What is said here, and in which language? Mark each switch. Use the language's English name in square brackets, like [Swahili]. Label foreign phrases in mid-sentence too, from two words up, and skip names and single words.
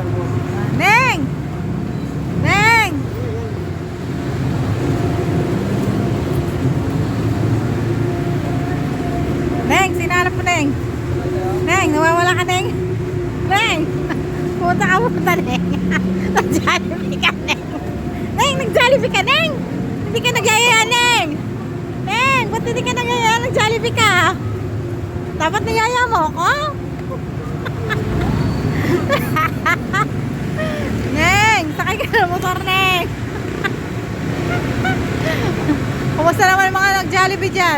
[Filipino] Neng! Neng! Neng, sinanap mo, Neng. Neng, nawawala ka, Neng. Neng! Punta ka, Neng. Nag-Jollibee ka, Neng. Neng, nag-Jollibee ka, Neng. Hindi ka nagyayaya, Neng. Neng, ba't hindi ka nagyayaya? Nag-Jollibee ka. Dapat niyaya mo ako? Neng, sakay ka ng motor, Neng. Kumusta naman yung mga nag-Jollibee dyan?